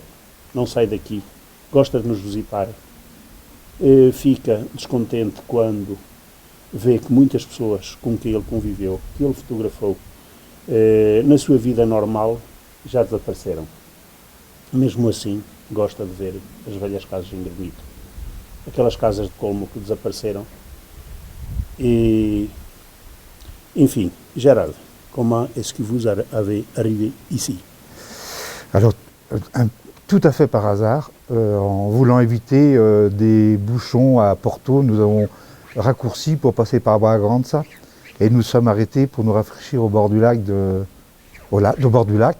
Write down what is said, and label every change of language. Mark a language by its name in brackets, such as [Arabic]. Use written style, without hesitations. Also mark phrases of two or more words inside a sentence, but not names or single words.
[Portuguese] Não sai daqui, gosta de nos visitar. Fica descontente quando vê que muitas pessoas com quem ele conviveu, que ele fotografou, na sua vida normal, já desapareceram. Mesmo assim, gosta de ver as velhas casas em granito. Aquelas casas de colmo que desapareceram. [French] Et, enfin, Gérald, comment est-ce que vous avez arrivé ici? Alors, tout à fait par hasard, en voulant éviter des bouchons à Porto, nous avons raccourci pour passer par Braganza et nous sommes arrêtés pour nous rafraîchir au bord du lac au bord du lac.